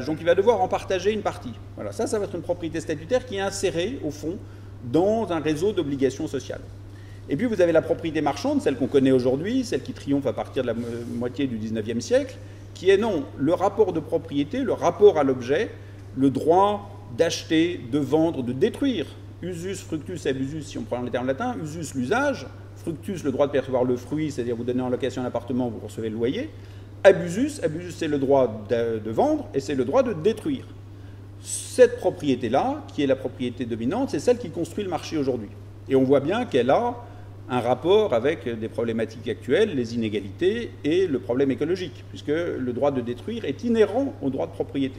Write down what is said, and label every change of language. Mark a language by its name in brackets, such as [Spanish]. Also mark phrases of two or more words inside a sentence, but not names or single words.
[French] Donc il va devoir en partager une partie. Voilà, ça va être une propriété statutaire qui est insérée, au fond, dans un réseau d'obligations sociales. Et puis vous avez la propriété marchande, celle qu'on connaît aujourd'hui, celle qui triomphe à partir de la moitié du XIXe siècle, qui est non, le rapport de propriété, le rapport à l'objet, le droit d'acheter, de vendre, de détruire. [Latin] Usus, fructus, abusus, [French] si on prend les termes latins, [Latin] usus, l'usage, fructus, [French] le droit de percevoir le fruit, c'est-à-dire vous donnez en location un appartement, vous recevez le loyer. Abusus, c'est le droit de vendre et c'est le droit de détruire. Cette propriété-là, qui est la propriété dominante, c'est celle qui construit le marché aujourd'hui. Et on voit bien qu'elle a un rapport avec des problématiques actuelles, les inégalités et le problème écologique, puisque le droit de détruire est inhérent au droit de propriété.